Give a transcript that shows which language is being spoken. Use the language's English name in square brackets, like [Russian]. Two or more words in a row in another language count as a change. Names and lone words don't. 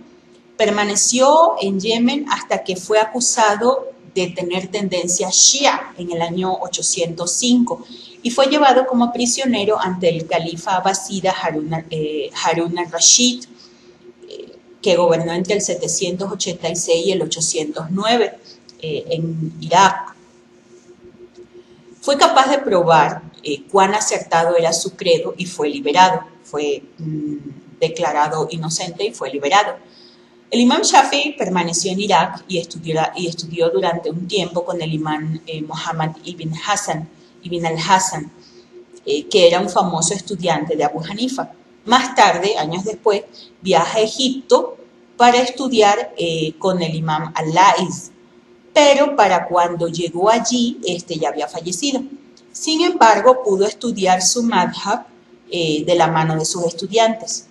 [Spanish] Permaneció en Yemen hasta que fue acusado de tener tendencia shia en el año 805 y fue llevado como prisionero ante el califa abasida Harun al-Rashid, que gobernó entre el 786 y el 809 en Irak. Fue capaz de probar cuán acertado era su credo y fue liberado. Fue declarado inocente y fue liberado. El imam Shafi'i permaneció en Irak y estudió durante un tiempo con el imam Muhammad ibn al-Hassan, que era un famoso estudiante de Abu Hanifa. Más tarde, años después, viaja a Egipto para estudiar con el imam al-Laiz, pero para cuando llegó allí, este ya había fallecido. Sin embargo, pudo estudiar su madhab de la mano de sus estudiantes.